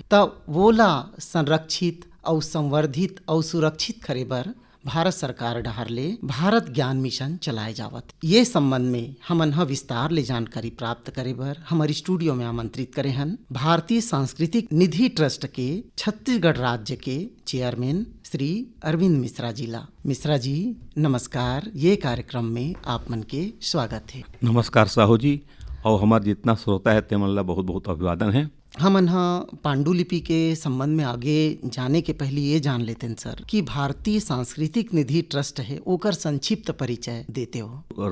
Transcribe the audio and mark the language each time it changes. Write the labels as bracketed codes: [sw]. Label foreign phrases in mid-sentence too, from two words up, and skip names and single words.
[hne] तब वोला संरक्षित और संवर्धित और सुरक्षित करे बर भारत सरकार डहर ले भारत ज्ञान मिशन चलाए जावत। ये संबंध में हमन ह विस्तार ले जानकारी प्राप्त करे बर हमारे स्टूडियो में आमंत्रित करे हन भारतीय सांस्कृतिक निधि ट्रस्ट के छत्तीसगढ़ राज्य के चेयरमैन श्री अरविंद मिश्रा जी ला। मिश्रा जी नमस्कार, ये कार्यक्रम में आप मन के स्वागत है। नमस्कार साहू जी, और हमारे जितना श्रोता है तेमन ला बहुत बहुत अभिवादन है। हमन पांडुलिपि के संबंध में आगे जाने के पहले ये जान लेते हैं सर कि भारतीय सांस्कृतिक निधि ट्रस्ट है, ओकर संक्षिप्त परिचय देते हो।